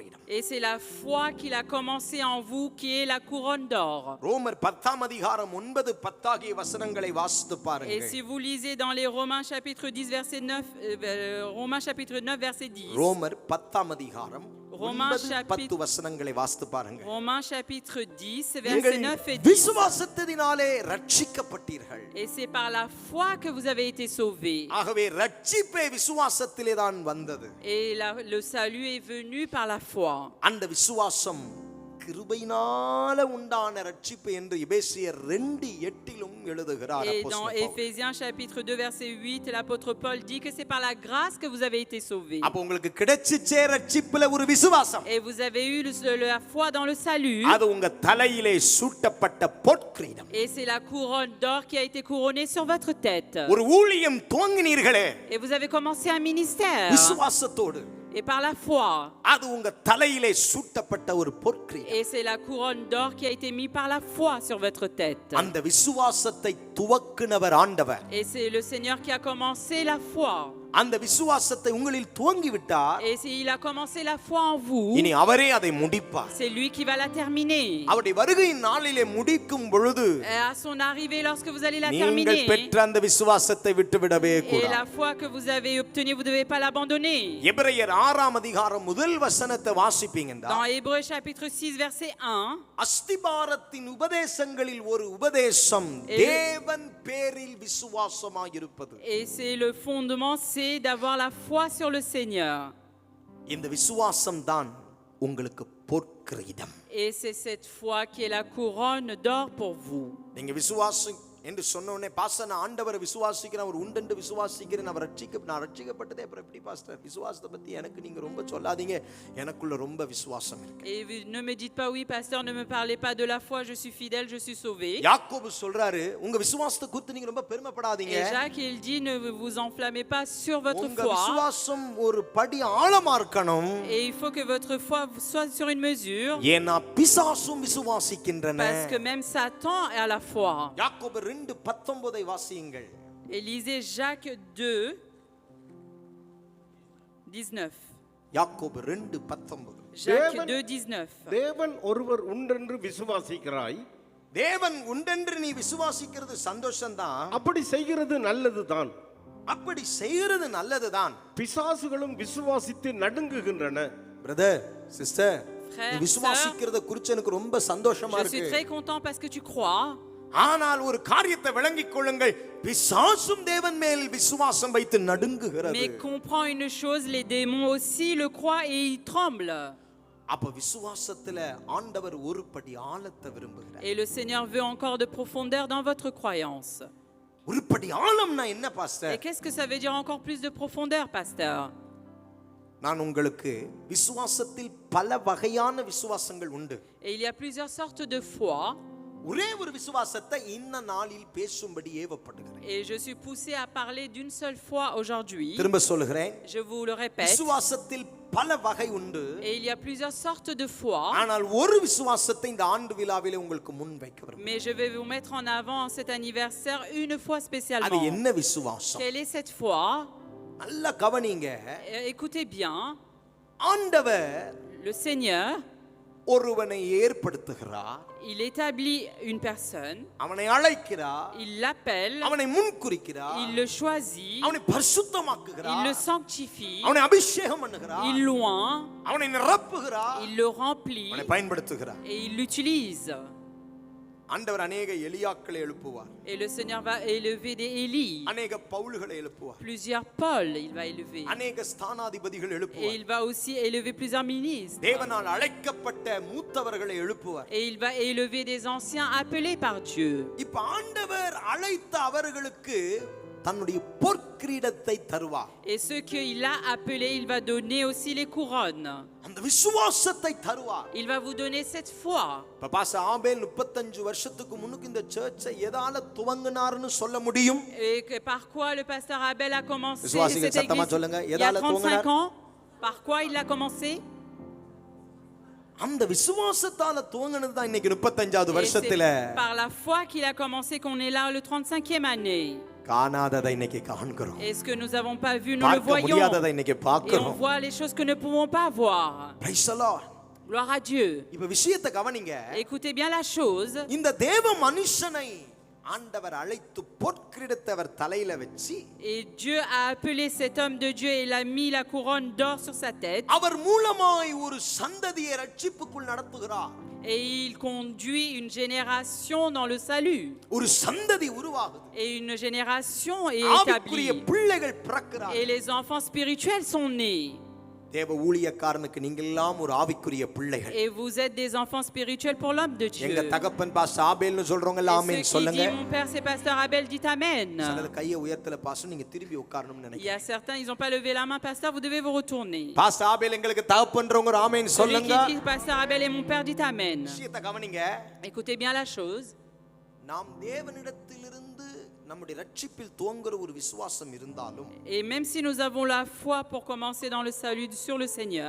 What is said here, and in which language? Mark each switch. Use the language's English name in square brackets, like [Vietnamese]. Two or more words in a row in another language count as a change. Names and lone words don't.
[French] Et c'est la foi qu'il a commencé en vous qui est la couronne d'or. [Tamil] ரோமர் 10:9-10 ஆகிய வசனங்களை வாசித்து [French] Et [Tamil] பாருங்கள். [French] si vous lisez dans les Romains chapitre 10 verset 9, Romains chapitre 9 verset 10. [Tamil] ரோமர் 10 [French] Romains 10 chapitre- [Tamil] வசனங்களை வாசித்து பாருங்கள். [French] Romains chapitre 10 verset [Tamil] நீங்கள் [French] 9 et 10. [Tamil] விசுவாசத்தினாலே ரட்சிக்கப்பட்டீர்கள். [French] Et c'est par la foi que vous avez été sauvés. [Tamil] ஆகவே ரட்சிப்பே விசுவாசத்திலே தான் வந்தது. [French] Et le salut est venu par la foi. [Tamil] அந்த விசுவாசம் கிருபையினால உண்டான ரட்சிப்பு என்று எபேசியர் 2:8 எழுதுகிறார் [French] Et dans [Tamil] அப்போஸ்தலன் பவுல். [French] Éphésiens chapitre 2 verset 8, l'apôtre Paul dit que c'est par la grâce que vous avez été sauvés. [Tamil] அப்ப உங்களுக்கு கிடைச்சிச்சே ரட்சிப்புல ஒரு விசுவாசம். [French] Et vous avez eu la foi dans le salut. [Tamil] அது உங்க தலையிலே சூட்டப்பட்ட பொற்கிரீடம். [French] Et c'est la couronne d'or qui a été couronnée sur votre tête. [Tamil] ஒரு ஊழியம் துவங்கினீர்களே [French] Et vous avez commencé un ministère. [Tamil] விசுவாசத்தோடு, [French] Et par la foi. [Tamil] அது உங்க தலையிலே சூட்டப்பட்ட ஒரு பொற்கிரீடம். [French] Et c'est la couronne d'or qui a été mise par la foi sur votre tête. [Tamil] அந்த விசுவாசத்தை துவக்குனவர் ஆண்டவர். [French] Et c'est le Seigneur qui a commencé la foi. [Tamil] அந்த விசுவாசத்தை உங்களில் துவங்கி விட்டார், [French] Et s'il a commencé la foi en vous, [Tamil] இனி அவரே அதை முடிப்பார். [French] c'est lui qui va la terminer. [Tamil] அவருடைய வருகையின் நாளிலே முடிக்கும் பொழுது [French] Et à son arrivée, lorsque vous allez la [Tamil] நீங்கள் [French] terminer, [Tamil] பெற்ற அந்த விசுவாசத்தை விட்டுவிடவே [French] et [Tamil] கூடாது. [French] la foi que vous avez obtenue, vous ne devez pas l'abandonner. [Tamil] எபிரேயர் 6 முதல் வசனத்தை வாசிப்பீங்கடா, [French] Dans Hébreux chapitre 6 verset 1, [Tamil] அஸ்திபாரத்தின் உபதேசங்களில் ஒரு உபதேசம் [French] Et- [Tamil] தேவன் பேரில் விசுவாசமாய் இருப்பது. [French] et c'est le fondement, c'est d'avoir la foi sur le Seigneur. [Tamil] இந்த விசுவாசம் தான் உங்களுக்கு பொற்கிரீடம். [French] Et c'est cette foi qui est la couronne d'or pour vous. [Tamil] நீங்க விசுவாசம் என்று சொன்ன உடனே பாஸ்டர் நான் ஆண்டவரை விசுவாசிக்கிறேன், அவர் உண்டென்று விசுவாசிக்கிறேன், நான் ரட்சிக்கப்பட்டதே அப்புறம் எப்படி பாஸ்டர் விசுவாசத்தை பத்தி எனக்கு நீங்க ரொம்ப சொல்லாதீங்க, எனக்குள்ள ரொம்ப விசுவாசம் இருக்கு. [French] Et ne me dites pas oui pasteur, ne me parlez pas de la foi, je suis fidèle, je suis sauvé. [Tamil] யாக்கோபு சொல்றாரு, உங்க விசுவாசத்தை குறித்து நீங்க ரொம்ப பெருமைப்படாதீங்க, [French] Et Jacques il dit ne vous enflammez pas sur votre [Tamil] உங்க [French] foi. [Tamil] விசுவாசம் ஒரு படி ஆழமா இருக்கணும், [French] Et il faut que votre foi soit sur une mesure, [Tamil] ஏன்னா பிசாசும் விசுவாசிக்கின்றன. [French] parce que même Satan est à la foi. [Tamil] யாக்கோபு 2:19 வாசியுங்கள். [French] Et lisez Jacques 2 19. [Tamil] யாக்கோபு 2:19. [French] Jacques 2 19. [Tamil] தேவன் ஒருவர் உண்டென்று விசுவாசிக்கிறாய், தேவன் உண்டென்று நீ விசுவாசிக்கிறது சந்தோஷம்தான், அப்படி செய்கிறது நல்லதுதான். அப்படி செய்கிறது நல்லதுதான். பிசாசுகளும் விசுவாசித்து நடுங்குகின்றன. [English] brother sister, [French] Frère, [Tamil] நீ விசுவாசிக்கிறத குறித்து எனக்கு ரொம்ப சந்தோஷமா [French] Je suis [Tamil] இருக்கு. [French] très content parce que tu crois. [Tamil] ஆனால் ஒரு காரியத்தை விளங்கிக் கொள்ளுங்கள், பிசாசும் தேவன் மேல் விசுவாசம் வைத்து நடுங்குகிறது. [French] Mais comprends une chose, les démons aussi le croient et ils tremblent. [Tamil] அப்ப விசுவாசத்துல ஆண்டவர் ஒரு படி ஆழத்தை விரும்புகிறார். [French] Et le Seigneur veut encore de profondeur dans votre croyance. [Tamil] ஒரு படி ஆழம்னா என்ன [French] Et [Tamil] பாஸ்டர்? [French] qu'est-ce que ça veut dire encore plus de profondeur, pasteur? [Tamil] நான் உங்களுக்கு விசுவாசத்தில் பல வகையான விசுவாசங்கள் உண்டு. [French] Et il y a plusieurs sortes de foi. [Tamil] ஒரே ஒரு விசுவாசத்தை இந்த நாளில் பேசும்படி ஏவப்படுகிறேன். [French] Et je suis poussé à parler d'une seule foi aujourd'hui. [Tamil] திரும்ப சொல்லுகிறேன், [French] Je vous le répète. [Tamil] விசுவாசத்தில் பல வகை உண்டு. [French] Et il y a plusieurs sortes de foi. [Tamil] ஆனால் ஒரு விசுவாசத்தை இந்த ஆண்டு விழாவிலே உங்களுக்கு முன் வைக்க விரும்புகிறேன். [French] Mais je vais vous mettre en avant en cet anniversaire une foi [Tamil] அது [French] spécialement. [Tamil] என்ன விசுவாசம்? [French] Quelle est cette foi? [Tamil] நல்லா கவனிங்க. [French] Écoutez bien. [Tamil] ஆண்டவர் [French] Le Seigneur, [Tamil] ஒருவனை ஏற்படுத்துகிறார், [French] il établit une personne, [Tamil] அவனை அழைக்கிறார், [French] il l'appelle, [Tamil] அவனை முன்குறிக்கிறார், [French] il le choisit, [Tamil] அவனை [French] il [Tamil] பரிசுத்தமாக்குகிறார், [French] le sanctifie, [Tamil] அவனை அபிஷேகம் பண்ணுகிறார், [French] il loin, [Tamil] அவனை நிரப்புகிறார், [French] il le remplit [Tamil] அவனை பயன்படுத்துகிறார். [French] et il l'utilise. [Tamil] ஆண்டவர் அநேக எலியாக்களை எழுப்புவார், [French] Et le Seigneur va élever des Élie, [Tamil] அநேக பவுல்களை எழுப்புவார், [French] plusieurs Paul, il va élever. [Tamil] அநேக ஸ்தானாதிபதிகள் [French] Et [Tamil] எழுப்புவார், [French] il va aussi élever plusieurs ministres. [Tamil] தேவனால் அழைக்கப்பட்ட மூத்தவர்களை எழுப்புவார். [French] Et il va élever des anciens appelés par Dieu. [Tamil] இப்ப ஆண்டவர் அழைத்த அவர்களுக்கு தன்னுடைய பொற்கிரீடத்தை தருவார். [French] Et ceux qu'il a appelés, il va donner aussi les couronnes. [Tamil] அந்த விசுவாசத்தை தருவார். [French] Il va vous donner cette foi. [Tamil] இப்ப பாஸ்டர் ஆபேல் 35 வருஷத்துக்கு முன்னுக்கு இந்த சர்ச்சை எதால துவங்கினார்னு சொல்ல முடியும்? [French] Et que par quoi le pasteur Abel a commencé [Tamil] விசுவாசிகள் [French] cette [Tamil] சத்தமா [French] église [Tamil] சொல்லுங்க. [French] il y a [Tamil] எதால [French] 35 [Tamil] துவங்கினார்? [French] ans? Par quoi il a commencé? [Tamil] அந்த விசுவாசத்தால துவங்கினது தான் இன்னைக்கு 35வது [French] Et [Tamil] வருஷத்துல [French] c'est par la foi qu'il a commencé qu'on est là le 35e année. [Tamil] காணாததை இன்னைக்கு காண்கிறோம். [French] Et ce que nous n'avons pas vu, nous le [Tamil] பார்க்க [French] voyons. [Tamil] முடியாததை இன்னைக்கு [French] Et on [Tamil] பார்க்கிறோம். [French] voit les choses que nous ne pouvons pas voir. [English] Praise the Lord. [French] Gloire à Dieu. [Tamil] இப்ப விஷயத்தை கவனிங்க. [French] Écoutez bien la chose. [Tamil] இந்த தேவ மனுஷனை ஆண்டவர் அழைத்து பொற்கிரீடத்தை அவர் தலையில வச்சு [French] Et Dieu a appelé cet homme de Dieu et il a mis la couronne d'or sur sa tête. [Tamil] அவர் மூலமாய் ஒரு சந்ததியை ரட்சிப்புக்குள் நடத்துகிறார். [French] Et il conduit une génération dans le salut. [Tamil] ஒரு சந்ததி உருவாகுது. [French] Et une génération est [Tamil] ஆவிக்குரிய [French] établie. [Tamil] பிள்ளைகள் பிறக்கிறார்கள். [French] Et les enfants spirituels sont nés. [Tamil] தேவ ஊழியக்காரனுக்கு நீங்க எல்லாம் ஒரு ஆவிக்குரிய பிள்ளைகள். [French] Et vous êtes des enfants spirituels pour l'homme de Dieu. [Tamil] எங்க தகப்பன் பாஸ்டர் ஆபேல்னு சொல்றவங்க எல்லாம் [French] Et [Tamil] ஆமென் [French] ceux qui [Tamil] சொல்லுங்க. [French] disent mon père c'est pasteur Abel, dites amen. [Tamil] சிலர் கையை உயர்த்தல பாஸ்டர், நீங்க திருப்பி உட்காரணும்னு [French] Il y [Tamil] நினைக்கிறேன். [French] a certains, ils n'ont pas levé la main, pasteur, vous devez vous retourner. [Tamil] பாஸ்டர் ஆபேல் எங்களுக்கு தகப்பன்றவங்க ஒரு ஆமென் [French] Celui [Tamil] சொல்லுங்க. [French] qui dit pasteur Abel est mon père, dites amen. [Tamil] விஷயத்தை கவனிங்க. [French] Écoutez bien la chose. [Tamil] நாம் தேவனிடத்திலிருந்து நம்முடைய ரட்சிப்பில் துவங்குற ஒரு விசுவாசம் இருந்தாலும் [French] Et même si nous avons la foi pour commencer dans le salut sur le Seigneur,